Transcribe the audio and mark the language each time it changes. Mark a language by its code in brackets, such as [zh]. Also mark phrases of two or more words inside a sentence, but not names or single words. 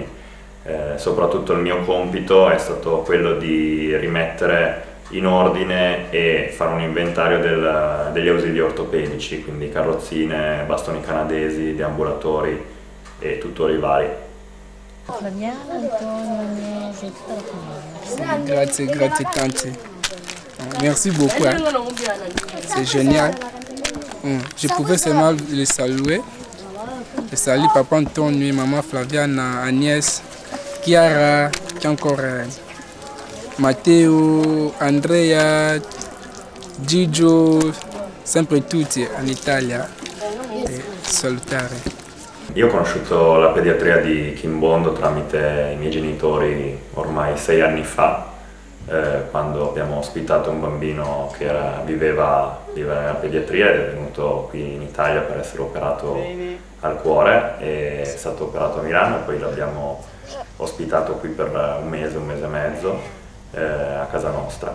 [it] Soprattutto il mio compito è stato quello di rimettere in ordine e fare un inventario degli ausili ortopedici, quindi carrozzine, bastoni canadesi, deambulatori e tuttori vari. Flaviana, Antonio, Agnese, tutta la famiglia. Grazie tante. [fr] Merci beaucoup. Hein. C'est génial. Je pouvais seulement les saluer. Je salue papa Antonio, maman Flaviana, Agnès, Chiara, qui est encore Matteo, Andrea, Gigio, [it] sempre tutti in Italia. E salutare. Io ho conosciuto la pediatria di Kimbondo tramite i miei genitori ormai 6 anni fa, quando abbiamo ospitato un bambino che viveva nella pediatria ed è venuto qui in Italia per essere operato al cuore, è stato operato a Milano e poi l'abbiamo ospitato qui per un mese e mezzo a casa nostra.